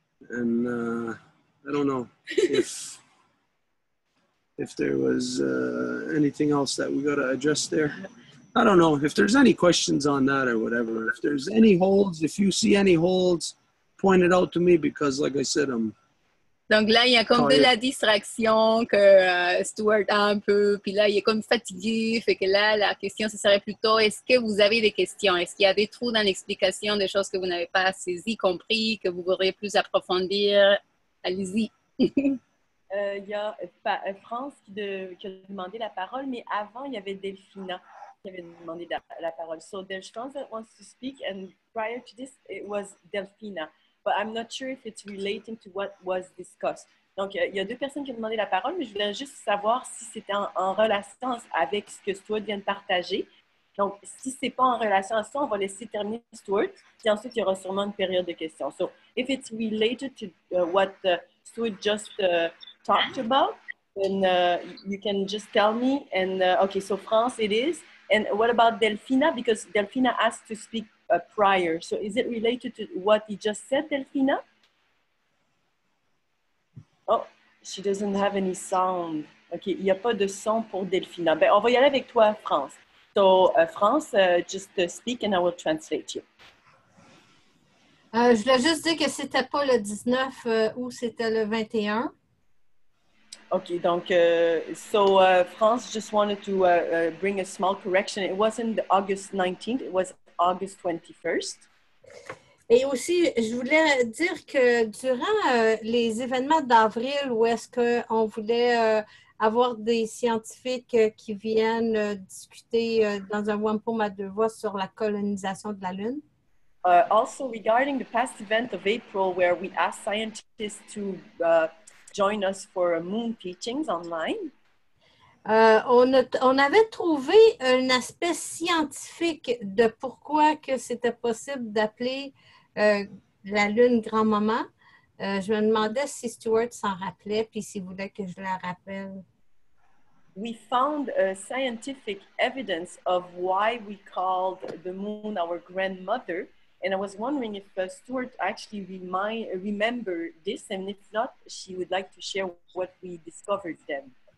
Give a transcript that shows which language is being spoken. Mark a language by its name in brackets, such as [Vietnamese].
[English] And I don't know if there was anything else that we got to address there. I don't know if there's any questions on that or whatever. If there's any holds, if you see any holds, point it out to me because, like I said, [French] Donc là, il y a comme de la distraction que Stuart a un peu, puis là, il est comme fatigué, fait que là, la question, ce serait plutôt, est-ce que vous avez des questions? Est-ce qu'il y a des trous dans l'explication, des choses que vous n'avez pas saisies, compris, que vous voudriez plus approfondir? Allez-y. Il y a France qui a demandé la parole, mais avant, il y avait Delphina qui avait demandé la parole. [English] So there's France that wants to speak, and prior to this, it was Delphina. But I'm not sure if it's relating to what was discussed. [French] Donc, il y a deux personnes qui ont demandé la parole, mais je voulais juste savoir si c'était en relation avec ce que Stuart vient de partager. Donc, si ce n'est pas en relation à ça, on va laisser terminer Stuart, puis ensuite, il y aura sûrement une période de questions. [English] So, if it's related to what Stuart just talked about, then you can just tell me. And, okay, so France it is. And what about Delphina? Because Delphina asked to speak prior. So is it related to what he just said, Delphina? Oh, she doesn't have any sound. [French] OK, il n'y a pas de son pour Delphina. Ben, on va y aller avec toi, France. [English] So, France, just speak and I will translate you. [French] Je voulais juste dire que c'était pas le 19 août, c'était le 21. [English] OK, [French] donc, [English] France just wanted to bring a small correction. It wasn't August 19th, it was August 21st. [French] Et aussi, je voulais dire que durant les événements d'avril où est-ce qu'on voulait avoir des scientifiques qui viennent discuter dans un wampum à deux voix sur la colonisation de la Lune. [English] Also, regarding the past event of April where we asked scientists to join us for moon teachings online. [French] On avait trouvé un aspect scientifique de pourquoi que c'était possible d'appeler la Lune grand-maman. Je me demandais si Stuart s'en rappelait, puis s'il voulait que je la rappelle. [English] We found scientific evidence of why we called the moon our grandmother. And I was wondering if Stuart actually remember this, and if not, she would like to share what we discovered then.